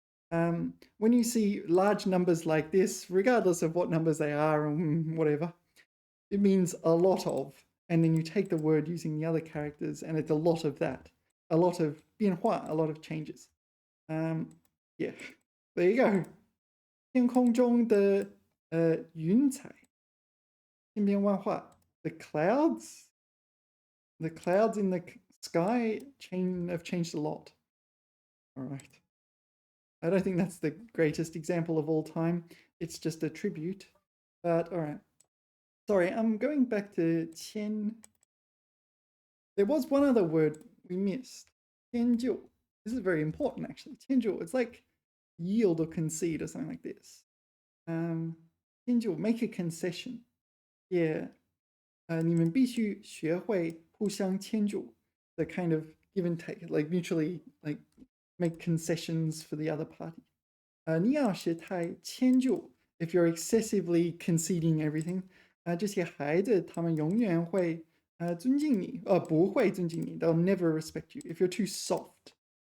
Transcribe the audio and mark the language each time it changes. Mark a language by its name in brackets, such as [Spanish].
[English] When you see large numbers like this, regardless of what numbers they are and whatever, it means a lot of, and then you take the word using the other characters, and it's a lot of that. A lot of 变化, a lot of changes. Yeah, there you go. [Chinese] 天空中的云彩, 千变万化. [English] The clouds in the sky have changed a lot. All right. I don't think that's the greatest example of all time. It's just a tribute. But all right. Sorry, I'm going back to qian. There was one other word we missed. Tianjiu. This is very important, actually. Tianjiu. It's like yield or concede or something like this. Tianjiu, make a concession. Yeah. [Chinese] 你们必须学会互相迁就. [English] The kind of give and take, like mutually, like make concessions for the other party. [Chinese] 你要是太迁就, [English] if you're excessively conceding everything, [Chinese] 这些孩子他们永远会尊敬你, [English] 不会尊敬你, they'll never respect you if you're too soft.